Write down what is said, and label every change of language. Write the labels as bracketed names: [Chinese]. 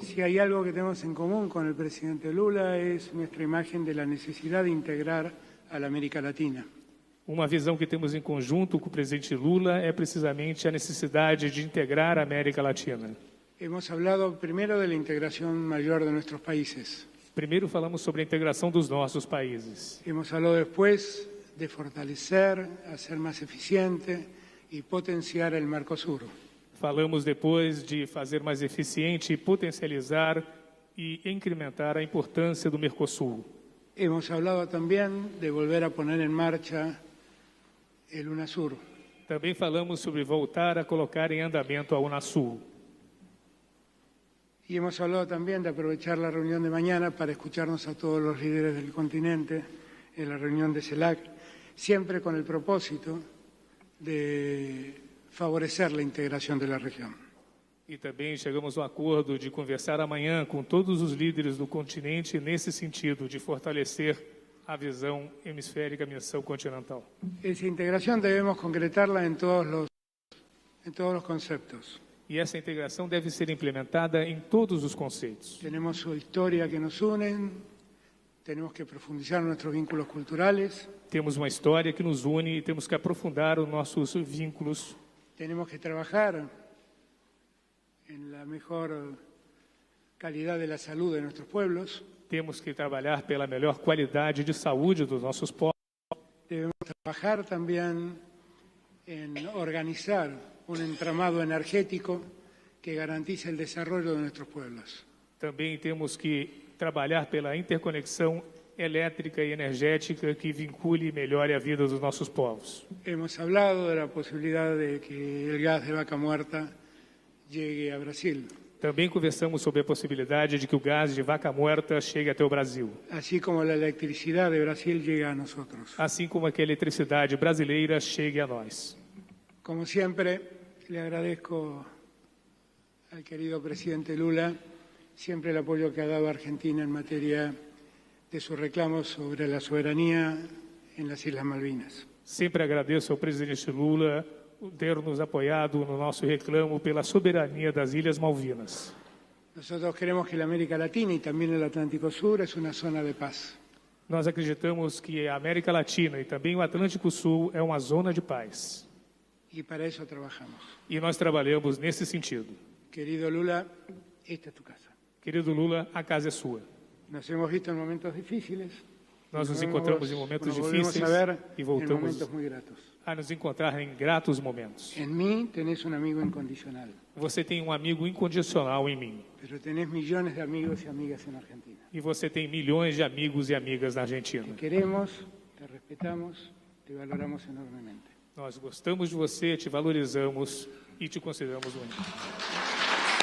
[Spanish] Si hay algo que tenemos en común con el presidente Lula es nuestra imagen de la necesidad de integrar a la América Latina. [Portuguese] Uma visão que temos em conjunto com o presidente Lula é precisamente a necessidade de integrar a América Latina. [Spanish] Hemos hablado primero de la integración mayor de nuestros países. [Portuguese] Primeiro falamos sobre a integração dos nossos países. [Spanish] Hemos hablado después de fortalecer, hacer más eficiente y potenciar el Mercosur. [Portuguese] Falamos depois de fazer mais eficiente, potencializar e incrementar a importância do Mercosul. [Spanish] Hemos hablado también de volver a poner en marcha el UNASUR. [Portuguese] Também falamos sobre voltar a colocar em andamento a Unasul. [Spanish] Y hemos hablado también de aprovechar la reunión de mañana para escucharnos a todos los líderes del continente en la reunión de CELAC, siempre con el propósito de favorecer la integración de la región. [Portuguese] E também chegamos a um acordo de conversar amanhã com todos os líderes do continente nesse sentido, de fortalecer a visão hemisférica, a missão continental. [Spanish] Esa integración debemos concretarla en todos los conceptos. [Portuguese] E essa integração deve ser implementada em todos os conceitos. [Spanish] Tenemos su historia que nos unen, tenemos que profundizar nuestros vínculos culturales. [Portuguese] Temos uma história que nos une e temos que aprofundar os nossos vínculos. [Spanish] Tenemos que trabajar en la mejor calidad de la salud de nuestros pueblos. [Portuguese] Temos que trabalhar pela melhor qualidade de saúde dos nossos povos. [Spanish] Debemos trabajar también en organizar un entramado energético que garantice el desarrollo de nuestros pueblos. [Portuguese] Também temos que trabalhar pela interconexão elétrica e energética que vincule e melhore a vida dos nossos povos. [Spanish] Hemos hablado de la posibilidad de que el gas de vaca muerta llegue a Brasil. [Portuguese] Também conversamos sobre a possibilidade de que o gás de vaca muerta chegue até o Brasil. [Spanish] Así como la electricidad de Brasil llega a nosotros. [Portuguese] Assim como que a eletricidade brasileira chegue a nós. [Spanish] Como siempre, le agradezco al querido presidente Lula siempre el apoyo que ha dado a Argentina en materia de sus reclamos sobre la soberanía en las Islas Malvinas. [Portuguese] Sempre agradeço ao presidente Lula ter nos apoiado no nosso reclamo pela soberania das Ilhas Malvinas. [Spanish] Nosotros creemos que la América Latina y también el Atlántico Sur es una zona de paz. [Portuguese] Nós acreditamos que a América Latina e também o Atlântico Sul é uma zona de paz. [Spanish] Y para eso trabajamos. [Portuguese] E nós trabalhamos nesse sentido. [Spanish] Querido Lula, esta es tu casa. [Portuguese] Querido Lula, a casa é sua. [Spanish] Nos hemos visto en momentos difíciles. [Portuguese] Nós nos encontramos em momentos difíceis a ver e en voltamos [Spanish] momentos muy gratos. [Portuguese] a nos encontrar em gratos momentos. [Spanish] En mí tenés un amigo incondicional, [Portuguese] Você tem um amigo incondicional em mim. [Spanish] pero tenés millones de amigos y amigas en Argentina. [Portuguese] E você tem milhões de amigos e amigas na Argentina. [Spanish] Te queremos, te respetamos, te valoramos enormemente. [Portuguese] Nós gostamos de você, te valorizamos e te consideramos único.